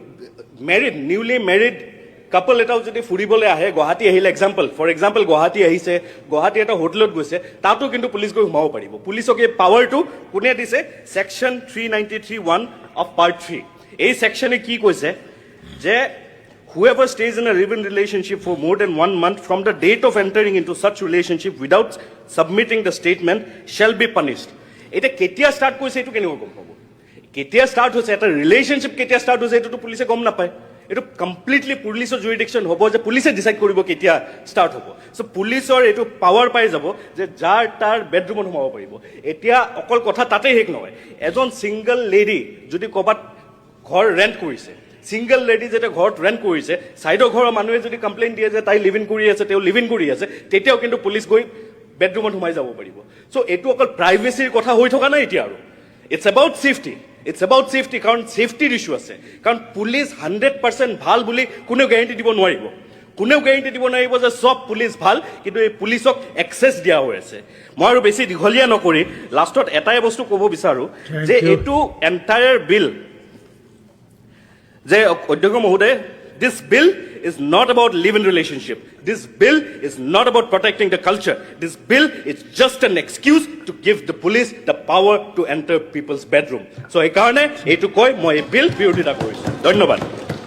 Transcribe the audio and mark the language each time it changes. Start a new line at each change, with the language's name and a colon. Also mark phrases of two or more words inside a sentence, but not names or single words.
English: newly married couple
Assamese: এটাও যদি ফুৰিবলৈ আহে গুৱাহাটী আহিলে
English: for example
Assamese: গুৱাহাটী আহিছে গুৱাহাটী এটা হোটেলত গৈছে তাতো কিন্তু পুলিচ গৈ সোমাব পাৰিব পুলিচক এই পাৱাৰটো কোনে দিছে
English: Section 393(1) of Part 3
Assamese: এই ছেকশ্যনে কি কৈছে যে
English: whoever stays in a live-in relationship for more than 1 month from the date of entering into such relationship without submitting the statement shall be punished.
Assamese: এটা কেতিয়া start কৰিছে এইটো কেনেকৈ গম পাব। কেতিয়া start হৈছে এটা relationship কেতিয়া start হৈছে এইটো তো police গম ন পায়. Etu completely
English: police jurisdiction
Assamese: হ'ব যে
English: police decide
Assamese: কৰিব কেতিয়া start হ'ব. So police or etu power pai jabo je jar tar bedroom on homabo paribo. এতিয়া অকল কথা তাতে শেষ নহয়. এজন
English: single lady
Assamese: যদি ক'বাত ঘৰ rent কৰিছে.
English: single lady
Assamese: যেটা ঘৰত ৰেণ্ট কৰিছে সাইডৰ ঘৰৰ মানুহে যদি কমপ্লেইন দিয়ে যে তাই
English: live in
Assamese: কৰি আছে তেওঁ
English: live in
Assamese: কৰি আছে তেতিয়াও কিন্তু পুলিচ গৈ বেডৰুমত সোমাই যাব পাৰিব চ' এইটো অকল প্ৰাইভেচিৰ কথা হৈ থকা নাই এতিয়া আৰু
English: it's about safety it's about safety,
Assamese: কাৰণ ছেফটিৰ ইছ্যু আছে। কাৰণ পুলিচ 100% ভাল বুলি কোনেও গেৰেণ্টি দিব নোৱাৰিব। কোনেও গেৰেণ্টি দিব নোৱাৰিব যে চব পুলিচ ভাল, কিন্তু এই পুলিচক এক্সেছ দিয়া হৈ আছে। মই আৰু বেছি দীঘলীয়া নকৰি লাষ্টত এটাই বস্তু ক'ব বিচাৰোঁ যে এইটো
English: entire bill,
Assamese: যে অধ্যক্ষ মহোদয়,
English: this bill is not about live-in relationship. This bill is not about protecting the culture. This bill is just an excuse to give the police the power to enter people's bedroom. So,
Assamese: এই কাৰণে এইটো কৈ মই এই বিল বিৰোধিতা কৰিছোঁ। ধন্যবাদ।